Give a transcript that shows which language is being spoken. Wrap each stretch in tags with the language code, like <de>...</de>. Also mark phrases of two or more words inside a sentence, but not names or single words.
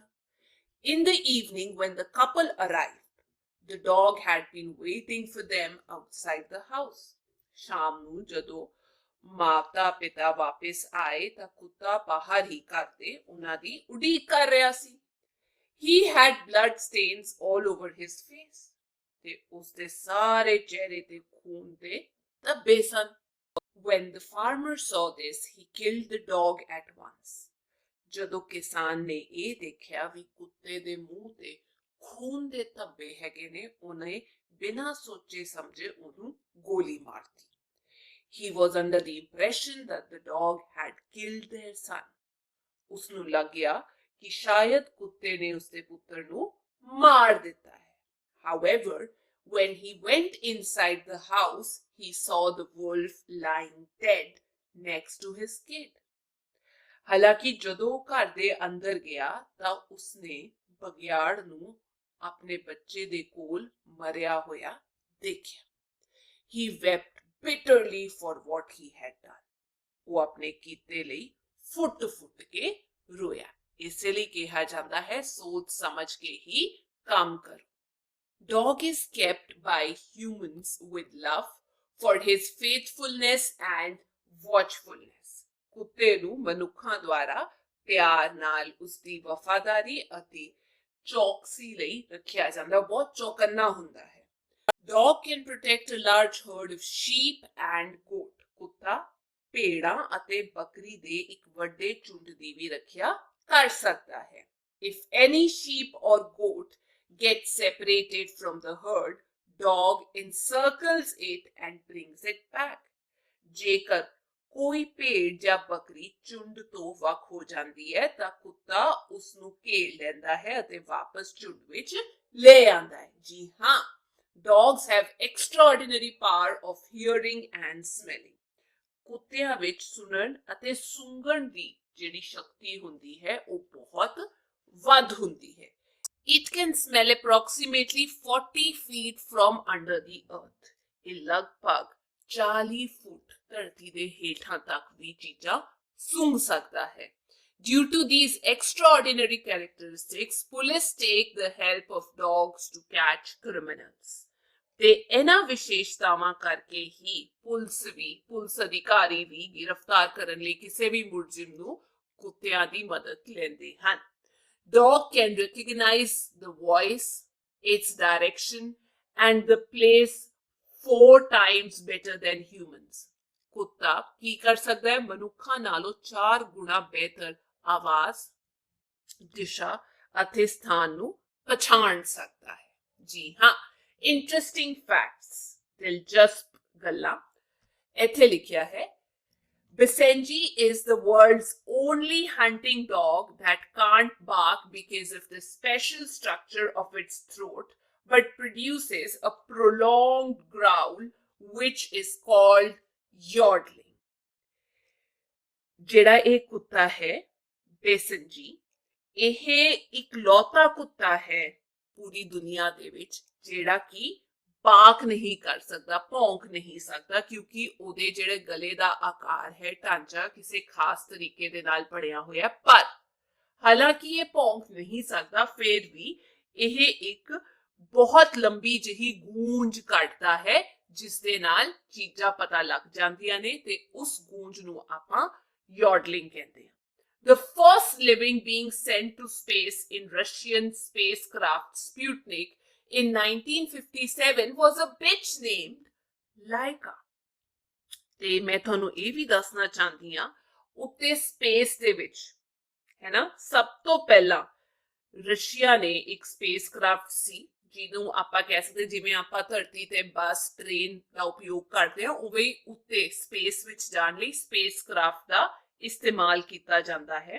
<en>In the evening, when the couple arrived, the dog had been waiting for them outside the house.</en> <pa>ਸ਼ਾਮ ਨੂੰ ਜਦੋਂ ਮਾਤਾ ਪਿਤਾ ਵਾਪਸ ਆਏ ਤਾਂ ਕੁੱਤਾ ਬਾਹਰ ਹੀ ਘਰ ਦੇ ਉਹਨਾਂ ਦੀ ਉਡੀਕ ਕਰ ਰਿਹਾ ਸੀ।</pa> <en>He had blood stains all over his face.</en> <pa>ਤੇ ਉਸਦੇ ਸਾਰੇ ਚਿਹਰੇ ਤੇ ਖੂਨ ਦੇ ਧੱਬੇ ਸਨ।</pa> <en>When the farmer saw this, he killed the dog at once.</en> <pa>ਜਦੋਂ ਕਿਸਾਨ ਨੇ ਇਹ ਦੇਖਿਆ ਵੀ ਕੁੱਤੇ ਦੇ ਮੂੰਹ ਤੇ ਖੂਨ ਦੇ ਧੱਬੇ ਹੈਗੇ ਨੇ, ਉਹਨੇ ਬਿਨਾਂ ਸੋਚੇ ਸਮਝੇ ਉਹਨੂੰ ਗੋਲੀ ਮਾਰਤੀ।</pa> <en>He was under the impression that the dog had killed their son.</en> <pa>ਉਸਨੂੰ ਲੱਗ ਗਿਆ</pa> <hi>कि शायद कुत्ते ने उसके पुत्र</hi> <pa>ਨੂੰ ਮਾਰ ਦਿੱਤਾ ਹੈ।</pa> <en>However, when he went inside the house, he saw the wolf lying dead next to his kid.</en> <pa>ਹਾਲਾਂਕਿ ਜਦੋਂ ਉਹ ਘਰ ਦੇ ਅੰਦਰ ਗਿਆ ਤਾਂ ਉਸਨੇ ਬਘਿਆੜ ਨੂੰ ਆਪਣੇ ਬੱਚੇ ਦੇ ਕੋਲ ਮਰਿਆ ਹੋਇਆ ਦੇਖਿਆ।</pa> <en>He wept bitterly for what he had done.</en> <pa>ਉਹ ਆਪਣੇ ਕੀਤੇ ਲਈ ਫੁੱਟ-ਫੁੱਟ ਕੇ ਰੋਇਆ। ਇਸੇ ਲਈ ਕਿਹਾ ਜਾਂਦਾ ਹੈ ਸੋਚ ਸਮਝ ਕੇ ਹੀ ਕੰਮ ਕਰੋ।</pa> <en>Dog is kept by humans with love for his faithfulness and watchfulness.</en> <pa>ਕੁੱਤੇ ਨੂੰ ਮਨੁੱਖਾਂ ਦੁਆਰਾ ਪਿਆਰ ਨਾਲ ਉਸਦੀ ਵਫਾਦਾਰੀ ਅਤੇ ਚੌਕਸੀ ਲਈ ਰੱਖਿਆ ਜਾਂਦਾ, ਬਹੁਤ ਚੌਕੰਨਾ ਹੁੰਦਾ ਹੈ।</pa> <en>Dog can protect a large herd of sheep and goat.</en> <pa>ਕੁੱਤਾ ਭੇੜਾਂ ਅਤੇ ਬੱਕਰੀ ਦੇ ਇੱਕ ਵੱਡੇ ਝੁੰਡ ਦੀ ਵੀ ਰੱਖਿਆ ਕਰ ਸਕਦਾ ਹੈ।</pa> <en>If any sheep or goat gets separated from the herd, dog encircles it and brings it back.</en> <pa>ਜੇਕਰ ਕੋਈ ਭੇਡ ਜਾਂ ਬੱਕਰੀ ਝੁੰਡ ਤੋਂ ਵੱਖ ਹੋ ਜਾਂਦੀ ਹੈ ਤਾਂ ਕੁੱਤਾ ਉਸ ਨੂੰ ਘੇਰ ਲੈਂਦਾ ਹੈ ਅਤੇ ਵਾਪਸ ਝੁੰਡ ਵਿੱਚ ਲੈ ਆਉਂਦਾ ਹੈ। ਜੀ ਹਾਂ,</pa> <en>dogs have extraordinary power of hearing and smelling.</en> <pa>ਕੁੱਤਿਆਂ ਵਿੱਚ ਸੁਣਨ ਅਤੇ ਸੁੰਘਣ ਦੀ ਜਿਹੜੀ ਸ਼ਕਤੀ ਹੁੰਦੀ ਹੈ ਉਹ ਬਹੁਤ ਵੱਧ ਹੁੰਦੀ ਹੈ।</pa> <en>It can smell approximately 40 feet from under the earth.</en> <pa>ਇਹ ਲਗਭਗ 40 ਫੁੱਟ ਧਰਤੀ ਦੇ ਹੇਠਾਂ ਤੱਕ ਵੀ ਚੀਜ਼ਾਂ ਸੁੰਘ ਸਕਦਾ ਹੈ।</pa> <en>Due to these extraordinary characteristics, police take the help of dogs to catch criminals.</en> <pa>ਤੇ ਇਹਨਾਂ ਵਿਸ਼ੇਸ਼ਤਾਵਾਂ ਕਰਕੇ ਹੀ ਪੁਲਿਸ ਅਧਿਕਾਰੀ ਵੀ ਗ੍ਰਿਫਤਾਰ ਕਰਨ ਲਈ ਕਿਸੇ ਵੀ ਮੁਲਜ਼ਮ ਨੂੰ ਕੁੱਤਿਆਂ ਦੀ ਮਦਦ ਲੈਂਦੇ ਹਨ।</pa> <en>Dog can recognize the voice, its direction, and the place 4 times better than humans.</en> <pa>ਕੁੱਤਾ ਕੀ ਕਰ ਸਕਦਾ ਹੈ? ਮਨੁੱਖਾਂ ਨਾਲੋਂ 4 ਗੁਣਾ ਬਿਹਤਰ ਆਵਾਜ਼, ਦਿਸ਼ਾ ਅਤੇ ਸਥਾਨ ਨੂੰ ਪਛਾਣ ਸਕਦਾ ਹੈ। ਜੀ ਹਾਂ,</pa> <en>interesting facts,</en> <pa>ਦਿਲਚਸਪ ਗੱਲਾਂ ਇੱਥੇ ਲਿਖਿਆ ਹੈ।</pa> <en>Basenji is the world's only hunting dog that can't bark because of the special structure of its throat, but produces a prolonged growl which is called yodeling.</en> <pa>ਜਿਹੜਾ ਇਹ ਕੁੱਤਾ ਹੈ ਬੇਸਨਜੀ, ਇਹ ਇਕਲੌਤਾ ਕੁੱਤਾ ਹੈ ਪੂਰੀ ਦੁਨੀਆ ਦੇ ਵਿੱਚ ਜਿਹੜਾ ਕਿ ਪਾਕ ਨਹੀਂ ਕਰ ਸਕਦਾ, ਭੌਂਕ ਨਹੀਂ ਸਕਦਾ, ਕਿਉਂਕਿ ਉਹਦੇ ਜਿਹੜੇ ਗਲੇ ਦਾ ਆਕਾਰ ਹੈ, ਢਾਂਚਾ ਕਿਸੇ ਖਾਸ ਤਰੀਕੇ ਦੇ ਨਾਲ ਬਣਿਆ ਹੋਇਆ। ਪਰ ਹਾਲਾਂਕਿ ਇਹ ਭੌਂਕ ਨਹੀਂ ਸਕਦਾ, ਫਿਰ ਵੀ ਇਹ ਇੱਕ ਬਹੁਤ ਲੰਬੀ ਜਿਹੀ ਗੂੰਜ ਕੱਢਦਾ ਹੈ ਜਿਸ ਦੇ ਨਾਲ ਚੀਜ਼ਾਂ ਪਤਾ ਲੱਗ ਜਾਂਦੀਆਂ ਨੇ ਤੇ ਉਸ ਗੂੰਜ ਨੂੰ ਆਪਾਂ ਯੋਡਲਿੰਗ ਕਹਿੰਦੇ ਹਾਂ।</pa> <en>The first living being sent to space in Russian spacecraft Sputnik in 1957 was a bitch named Laika.</en> <pa>ਤੇ ਮੈਂ ਤੁਹਾਨੂੰ ਇਹ ਵੀ ਦੱਸਣਾ ਚਾਹੁੰਦੀ ਹਾਂ, ਉੱਤੇ ਸਪੇਸ ਦੇ ਵਿੱਚ ਹੈ ਨਾ, ਸਭ ਤੋਂ ਪਹਿਲਾਂ ਰਸ਼ੀਆ ਨੇ ਇੱਕ ਸਪੇਸਕ੍ਰਾਫਟ ਸੀ ਜਿਹਨੂੰ ਆਪਾਂ ਕਹਿ ਸਕਦੇ, ਜਿਵੇਂ ਆਪਾਂ ਧਰਤੀ ਤੇ ਬੱਸ ਟ੍ਰੇਨ ਦਾ ਉਪਯੋਗ ਕਰਦੇ ਹਾਂ, ਉਵੇਂ ਹੀ ਉੱਤੇ ਸਪੇਸ ਵਿੱਚ ਜਾਣ ਲਈ ਸਪੇਸਕ੍ਰਾਫਟ ਦਾ ਇਸਤੇਮਾਲ ਕੀਤਾ ਜਾਂਦਾ ਹੈ।</pa>